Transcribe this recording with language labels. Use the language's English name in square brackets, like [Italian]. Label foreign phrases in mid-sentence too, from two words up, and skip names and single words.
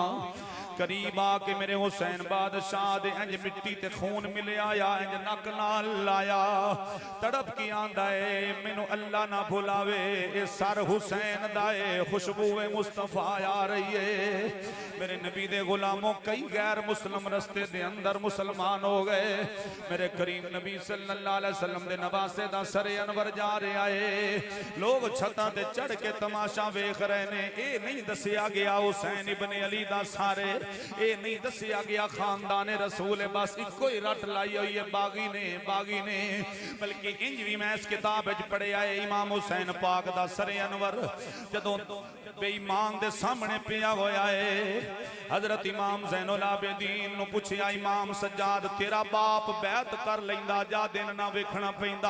[Punjabi] قریب آکے میرے حسین بادشاہ دے انج مٹی تے خون ملے آیا، انج نک نال لایا. تڑپ کے آندا ہے، مینوں اللہ نہ بھلاوے، یہ سر حسین دا ہے، خوشبو مصطفیٰ آ رہی ہے. میرے نبی دے غلاموں، کئی غیر مسلم رستے دے اندر مسلمان ہو گئے. میرے کریم نبی [Arabic] صلى الله عليه وسلم [Punjabi] دے نواسے دا سرِ انور جا رہا ہے. لوک چھتاں تے چڑھ کے تماشا ویکھ رہے نے۔ یہ نہیں دسیا گیا حسین ابنِ علی دا سارے، یہ نہیں دسیا گیا خاندان رسول ہے، بس اکو ہی رٹ لائی ہوئی ہے باغی نے. بلکہ انج بھی میں اس کتاب وچ پڑھیا ہے، امام حسین پاک دا سرِ انور جدوں بے ایمان دے سامنے پیا ہویا ہے، حضرت امام زین العابدین نوں پچھیا، امام سجاد تیرا باپ بیعت کر لیندا جا دن نہ ویکھنا پیندا?